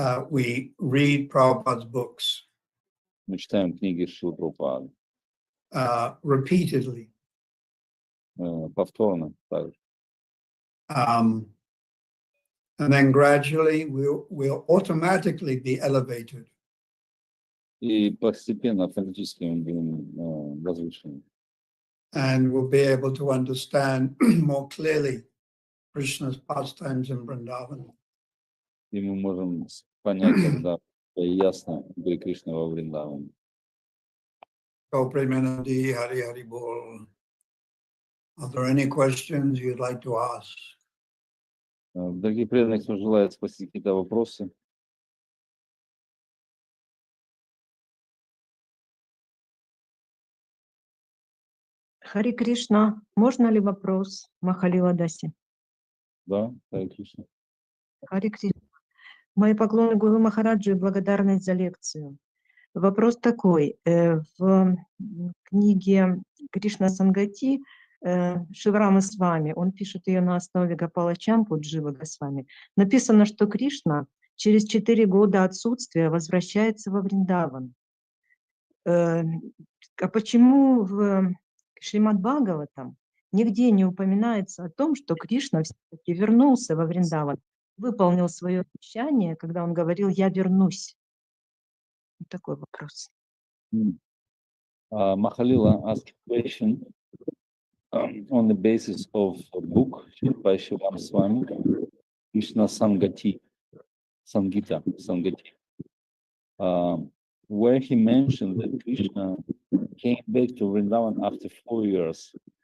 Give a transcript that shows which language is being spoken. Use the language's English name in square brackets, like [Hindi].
[English] We read Prabhupada's books [Russian] Мы читаем книги Шрилы Прабхупады [English] repeatedly. [Russian] Повторно также. [English] And then gradually we'll automatically be elevated. [Russian] И постепенно, автоматически мы будем возвышены. [English] And we'll be able to understand more clearly Krishna's pastimes in Vrindavan. [Russian] И мы можем понять тогда ясно Гри Кришны во Вриндаване. [Sanskrit] Go Premanandi, Hari Hari Bol. [English] Are there any questions you'd like to ask? [Russian] Дорогие преданные, кто желает спросить какие-то вопросы? Хари Кришна, можно ли вопрос Махалила Даси? Да, Хари Кришна. Хари Кришна. Мои поклоны Гуру Махараджу и благодарность за лекцию. Вопрос такой. В книге Кришна Сангати Шиварама с вами, он пишет ее на основе Гопала Чампу Джива Госвами. Написано, что Кришна через 4 года отсутствия возвращается во Вриндаван. А почему в Шримад Бхагаватам нигде не упоминается о том, что Кришна все-таки вернулся во Вриндаван, выполнил свое обещание, когда он говорил «я вернусь»? Вот такой вопрос. [English] Mahalila asked a question on the basis of a book by Shivam Swami, Krishna Sangati, Sangati, where he mentioned that Krishna came back to Vrindavan after 4 years.